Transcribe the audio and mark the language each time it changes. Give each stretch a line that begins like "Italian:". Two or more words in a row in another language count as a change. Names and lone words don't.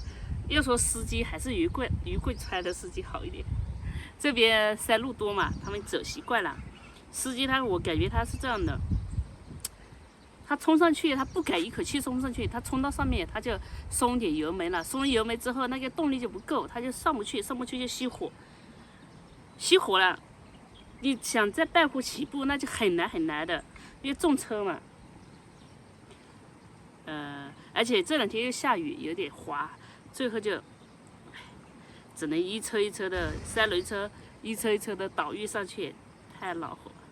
Chinese: 要說司機還是余貴川的司機好一點。這邊山路多嘛，他們走習慣了。司機我感覺他是這樣的，他衝上去，他不敢一口氣衝上去，他衝到上面他就鬆點油門了，鬆油門之後那個動力就不夠，他就上不去就熄火。熄火了，你想在半湖起步，那就很难的，因为重车嘛。而且这两天又下雨，有点滑，最后就只能一车一车的三轮车，一车一车的倒运上去，太恼火了。